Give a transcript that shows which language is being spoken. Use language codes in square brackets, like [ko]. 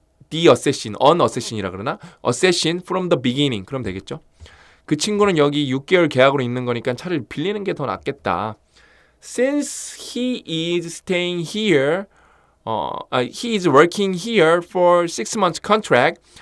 [en] The assassin, an assassin이라 [ko] 그러나? [en] assassin from the beginning. [ko] 그럼 되겠죠. 그 친구는 여기 6개월 계약으로 있는 거니까 차라리 빌리는 게 더 낫겠다. [en] Since he is staying here, he is working here for 6 months contract.